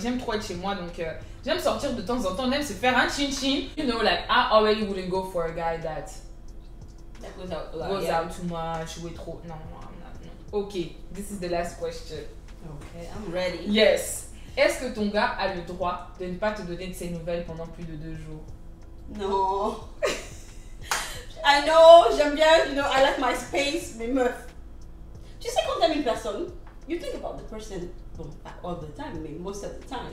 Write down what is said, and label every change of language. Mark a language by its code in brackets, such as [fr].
[fr] J'aime trop être chez moi, donc j'aime sortir de temps en temps. On aime se faire un chin-chin. [en] You know, like I already wouldn't go for a guy that That goes out a lot. goes yeah. out too much, [fr] jouer trop. Non, [en] I'm not. No. Okay, this is the last question. Okay, I'm ready. Yes. [fr] Est-ce que ton gars a le droit de ne pas te donner de ses nouvelles pendant plus de 2 jours? Non. [en] I know, [fr] j'aime bien, [en] you know, I like my space, [fr] mais meuf. Tu sais quand t'aimes une personne, [en] you think about the person, [fr] bon, pas [en] all the time, [fr] mais [en] most of the time.